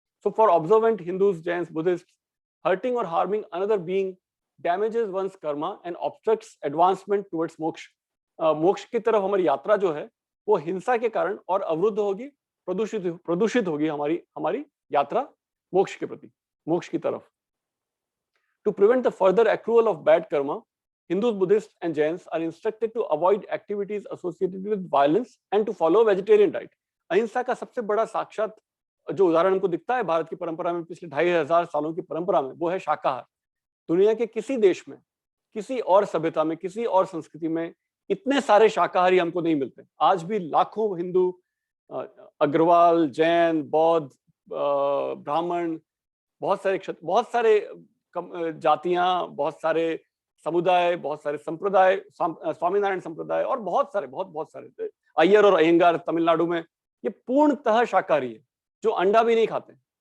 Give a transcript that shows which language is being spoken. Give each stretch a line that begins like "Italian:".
English: So for observant Hindus, Jains, Buddhists, hurting और harming another being damages one's karma and obstructs advancement towards moksha.
Hindi: मोक्ष की तरफ हमारी यात्रा जो है वो हिंसा के कारण और अवरुद्ध होगी, प्रदूषित होगी हमारी यात्रा मोक्ष के प्रति, मोक्ष की तरफ।
English: To prevent the further accrual of bad karma, Hindus, Buddhists, and Jains are instructed to avoid activities associated with violence and to follow vegetarian diet.
Hindi: अहिंसा का सबसे बड़ा साक्षात जो उदाहरण हमको दिखता है भारत की परंपरा में, पिछले 2500 सालों की परंपरा में, वो है शाकाहार। दुनिया के किसी देश में, किसी और सभ्यता में, किसी और संस्कृति में इतने सारे शाकाहारी हमको नहीं मिलते। आज भी लाखों हिंदू, अग्रवाल, जैन, बौद्ध, ब्राह्मण, बहुत सारे जातियां, बहुत सारे समुदाय, बहुत सारे संप्रदाय, स्वामीनारायण संप्रदाय और बहुत सारे अय्यर और अयंगार तमिलनाडु में, ये पूर्णतः शाकाहारी है, जो अंडा भी नहीं खाते।